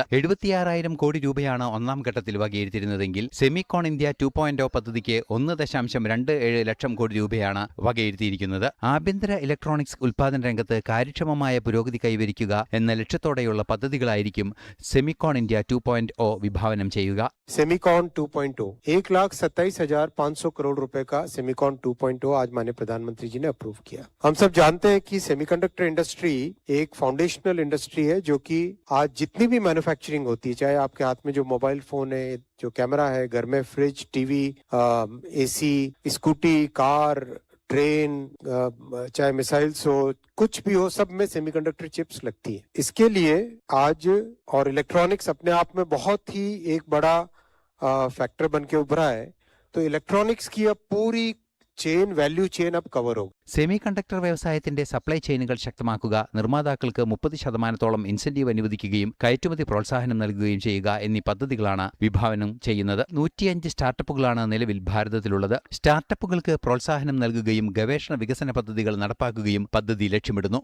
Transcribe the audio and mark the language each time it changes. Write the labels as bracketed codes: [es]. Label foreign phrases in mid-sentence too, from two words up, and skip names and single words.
[ml] 76,000 കോടി രൂപയാണ് ഒന്നാം ഘട്ടത്തിൽ വകയിരുത്തിയിരുന്നതെങ്കിൽ സെമികോൺ ഇന്ത്യ 2.0 പദ്ധതിക്ക് 1.27 ലക്ഷം കോടി രൂപയാണ് വകയിരുത്തിയിരിക്കുന്നത്. ആഭ്യന്തര ഇലക്ട്രോണിക്സ് ഉൽപാദന രംഗത്ത് കാര്യക്ഷമമായ പുരോഗതി കൈവരിക്കുക എന്ന ലക്ഷ്യത്തോടെയുള്ള പദ്ധതികളായിരിക്കും സെമികോൺ ഇന്ത്യ 2.0 വിഭാവനം ചെയ്യുക. [hi] सेमिकॉन 2.0 1,27,500 करोड़ रुपए का सेमिकॉन 2.0 आज माननीय प्रधानमंत्री जी ने अप्रूव किया. हम सब जानते हैं कि [en] semiconductor industry [hi] एक [en] foundational industry [hi] है जो कि आज जितनी भी मैन्युफैक्चरिंग होती है, चाहे आपके हाथ में जो [en] mobile phone [hi] है, जो कैमरा है, घर में फ्रिज, टीवी, एसी, स्कूटी, कार, ट्रेन, चाहे मिसाइल्स हो, कुछ भी हो, सब में [en] semiconductor chips [hi] लगती है. इसके लिए आज और इलेक्ट्रॉनिक्स अपने आप में बहुत ही एक बड़ा फैक्टर बन के उभरा है. तो इलेक्ट्रॉनिक्स की अब पूरी चेन, [en] value chain [hi] अब कवर होगी. [en] semiconductor [ml] വ്യവസായത്തിന്റെ [en] supply chains [ml] ശക്തമാക്കുക, നിർമ്മാതാക്കൾക്ക് 30% ഇൻസെന്റീവ് അനുവദിക്കുകയും കയറ്റുമതി പ്രോത്സാഹനം നൽകുകയും ചെയ്യുക എന്നീ പദ്ധതികളാണ് വിഭാവനം ചെയ്യുന്നത്. 105 സ്റ്റാർട്ടപ്പുകളാണ് നിലവിൽ ഭാരതത്തിലുള്ളത്. സ്റ്റാർട്ടപ്പുകൾക്ക് പ്രോത്സാഹനം നൽകുകയും ഗവേഷണ വികസന പദ്ധതികൾ നടപ്പാക്കുകയും പദ്ധതി ലക്ഷ്യമിടുന്നു.